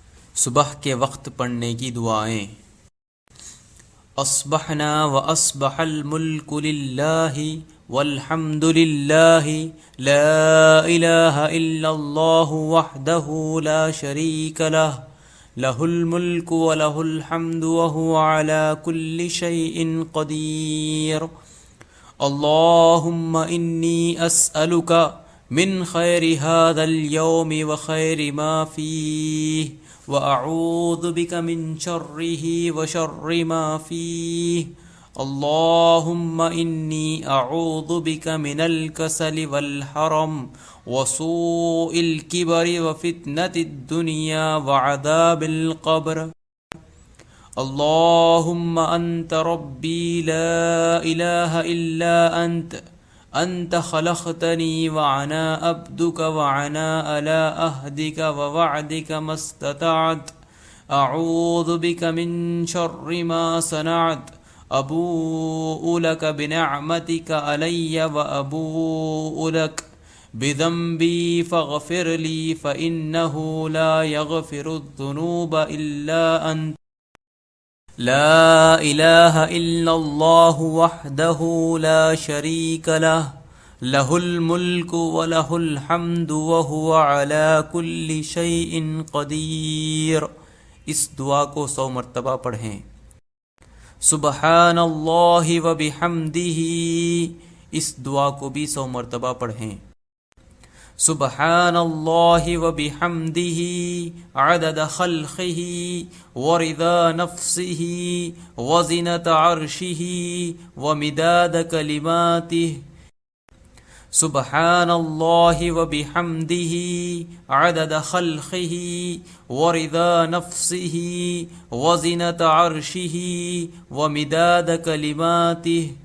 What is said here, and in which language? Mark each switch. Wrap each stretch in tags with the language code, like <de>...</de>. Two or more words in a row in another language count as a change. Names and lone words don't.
<ur>صبح کے وقت پڑھنے کی دعائیں.</ur> <ar>أصبحنا وأصبح الملك لله والحمد لله لا إله إلا الله وحده لا شريك له له الملك وله الحمد وهو على كل شيء قدير. اللهم إني أسألك من خير هذا اليوم وخير ما فيه وأعوذ بك من شره وشر ما فيه व अऊज़ु बिका मिन शर्रिही व शर्रि मा फीह। اللهم إني أعوذ بك من الكسل والهرم وسوء الكبر وفتنة الدنيا وعذاب القبر. اللهم أنت ربي لا إله إلا أنت خلقتني وأنا عبدك وأنا على عهدك ووعدك ما استطعت. أعوذ بك من شر ما صنعت. أبوء لك بنعمتك علي وأبوء لك بذنبي فاغفر لي فإنه لا يغفر الذنوب إلا أنت. لا إله إلا الله وحده لا شريك له له الملك وله الحمد وهو على كل شيء قدير.</ar> <ur>اس دعا کو 100 مرتبہ پڑھیں.</ur> <ar>سبحان الله وبحمده.</ar> <ur>اس دعا کو بھی 100 مرتبہ پڑھیں.</ur> <ar>سبحان الله وبحمده عدد خلقه ورضا نفسه وزنة عرشه ومداد كلماته. سبحان الله وبحمده عدد خلقه ورضا نفسه وزنة عرشه ومداد كلماته.</ar>